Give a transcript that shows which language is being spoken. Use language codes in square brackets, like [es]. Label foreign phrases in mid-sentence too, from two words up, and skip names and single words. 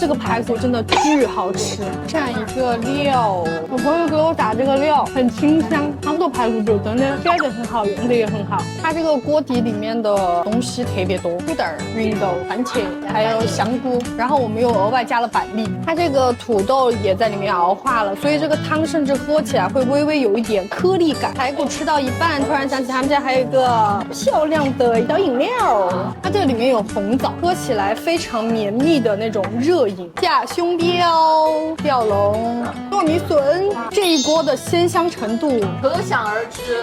[zh] 這個排骨真的巨好吃，蘸一個料，我朋友給我打這個料很清香，他們的排骨就真的選的很好，用的也很好。它這個鍋底裡面的東西特別多，土豆、芸豆、番茄，還有香菇，然後我們又額外加了板栗。它這個土豆也在裡面熬化了，所以這個湯甚至喝起來會微微有一點顆粒感。排骨吃到一半，突然想起他們家還有一個漂亮的小飲料，它這個裡面有紅棗，喝起來非常綿密的那種熱飲。架胸膘、吊龍、糯米筍，這一鍋的鮮香程度可想而知。